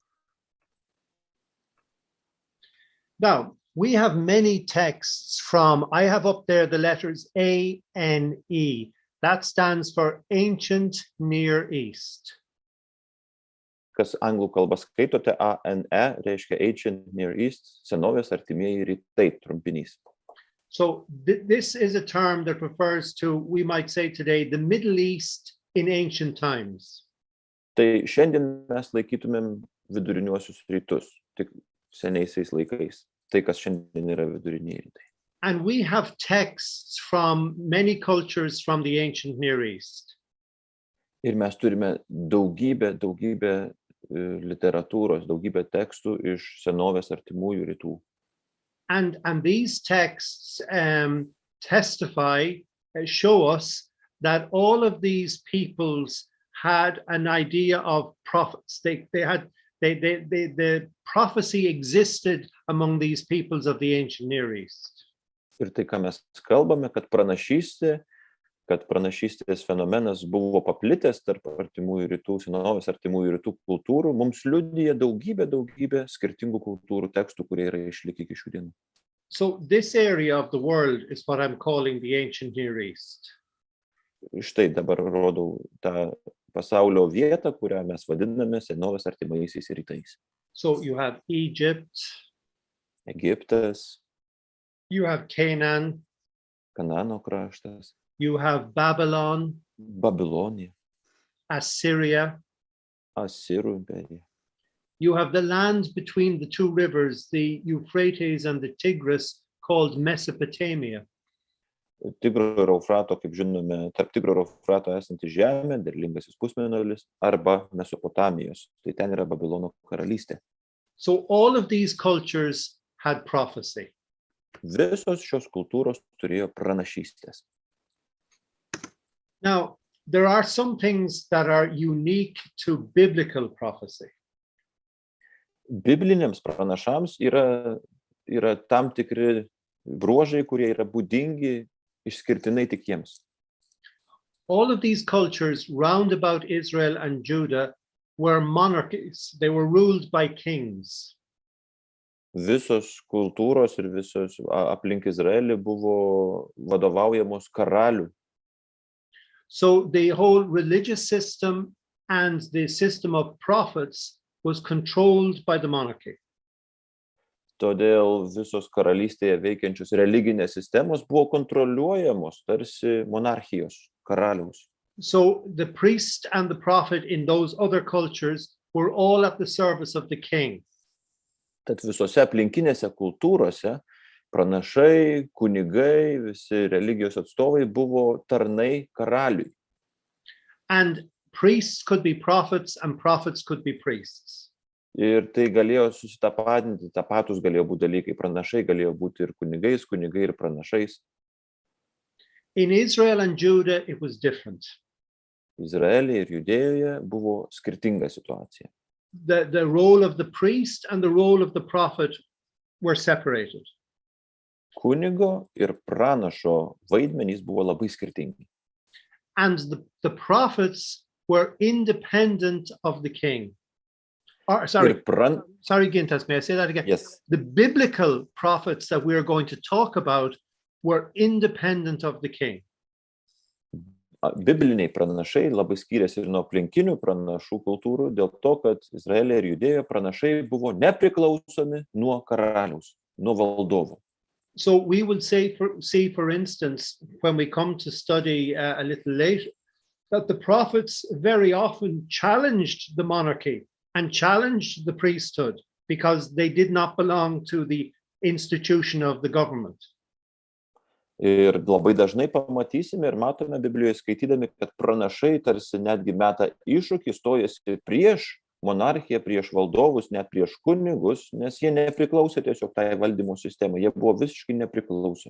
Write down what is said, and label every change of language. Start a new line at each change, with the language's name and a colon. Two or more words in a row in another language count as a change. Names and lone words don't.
English: Now, we have many texts from, I have up there the letters A-N-E. That stands for Ancient Near East.
Lithuanian: Kas anglų kalbą skaitote, A-N-E reiškia
English: Ancient Near East,
Lithuanian: senovės artimieji rytai trumpinys.
English: So this is a term that refers to, we might say today, the Middle East in ancient times.
Lithuanian: Tai šiandien mes laikytumėm viduriniuosius rytus, tik seniaisiais laikais. Tai, kas šiandien yra viduriniai rytai.
English: And we have texts from many cultures from the ancient Near East.
Lithuanian: Ir mes turime daugybę literatūros, daugybę tekstų iš senovės artimųjų rytų.
English: And these texts testify, show us that all of these peoples had an idea of prophets. The prophecy existed among these peoples of the ancient Near East.
Lithuanian: Ir tai, ką mes kalbame, kad pranašystės fenomenas buvo paplitęs tarp artimųjų rytų, senovės artimųjų rytų kultūrų, mums liudija daugybė skirtingų kultūrų tekstų, kurie yra išlikę iki šių dienų.
English: So this area of the world is what I'm calling the ancient Near East.
Lithuanian: Štai dabar rodau tą pasaulio vietą, kurią mes vadiname senovės artimaisiais rytais.
English: So you have Egypt,
Lithuanian: Egiptas,
English: you have Canaan,
Lithuanian: Kanano kraštas,
English: you have Babylon,
Lithuanian: Babilonija,
English: Assyria,
Lithuanian: Asirų imperija.
English: you have the land between the two rivers, the Euphrates and the Tigris, called Mesopotamia.
Lithuanian: Tigro ir Eufrato, kaip žinome, tarp Tigro ir Eufrato esanti žemė, derlingasis pusmėnulis, arba Mesopotamijos. Tai ten yra Babilono karalystė.
English: So all of these cultures had prophecy.
Lithuanian: Visos šios kultūros turėjo pranašystės.
English: Now, there are some things that are unique to biblical prophecy.
Lithuanian: Bibliniams pranašams yra tam tikri bruožai, kurie yra būdingi išskirtinai tik jiems.
English: All of these cultures round about Israel and Judah were monarchies. They were ruled by kings.
Lithuanian: Visos kultūros ir visos aplink Izraelį buvo vadovaujamos karalių.
English: So the whole religious system and the system of prophets was controlled by the monarchy.
Lithuanian: Todėl visos karalystėje veikiančios religinės sistemos buvo kontroliuojamos tarsi monarchijos, karaliaus.
English: So the priest and the prophet in those other cultures were all at the service of the king.
Lithuanian: Tad visose aplinkinėse kultūrose pranašai, kunigai, visi religijos atstovai buvo tarnai karaliui.
English: And priests could be prophets and prophets could be priests.
Lithuanian: Ir tai galėjo susitapatinti, tapatus galėjo būti dalykai, pranašai galėjo būti ir kunigais, kunigai ir pranašais.
English: In Israel and Judah, it was different.
Lithuanian: Izraelyje ir Judėjoje buvo skirtinga situacija.
English: The role of the priest and the role of the prophet were separated.
Lithuanian: Kunigo ir pranašo vaidmenys buvo labai skirtingi.
English: And the prophets were independent of the king. Sorry,
Lithuanian: Ir
English: sorry, Gintas, may I say that again? yes. The biblical prophets that we're going to talk about were independent of the king.
Lithuanian: Bibliniai pranašai labai skiriasi ir nuo aplinkinių pranašų kultūrų dėl to, kad Izraelė ir Judėjoje pranašai buvo nepriklausomi nuo karaliaus, nuo valdovo.
English: So we will see, for instance, when we come to study a little later, that the prophets very often challenged the monarchy and challenged the priesthood because they did not belong to the institution of the government.
Lithuanian: Ir labai dažnai pamatysime ir matome Biblijoje skaitydami, kad pranašai tarsi netgi meta iššūkį, stojasi prieš monarchiją, prieš valdovus, net prieš kunigus, nes jie nepriklausė tiesiog tai valdymo sistemai, jie buvo visiškai nepriklausomi.